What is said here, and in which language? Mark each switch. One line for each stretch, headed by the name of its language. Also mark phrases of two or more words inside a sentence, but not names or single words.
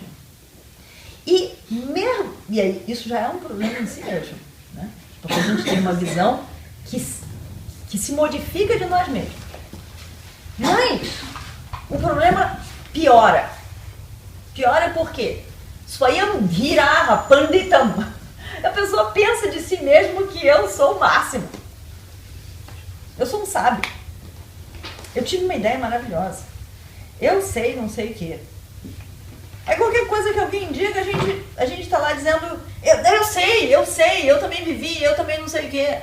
Portuguese: E aí, isso já é um problema em si mesmo, né? Porque a gente tem uma visão que se modifica de nós mesmos. Mas o problema piora. Piora por quê?
Sanskrit: स्वयं धीरः पण्डितम्.
Portuguese: A pessoa pensa de si mesmo que eu sou o máximo. Eu sou um sábio. Eu tive uma ideia maravilhosa. Eu sei, não sei o quê. Aí qualquer coisa que alguém diga, a gente está lá dizendo, eu sei, eu também vivi, eu também não sei o quê.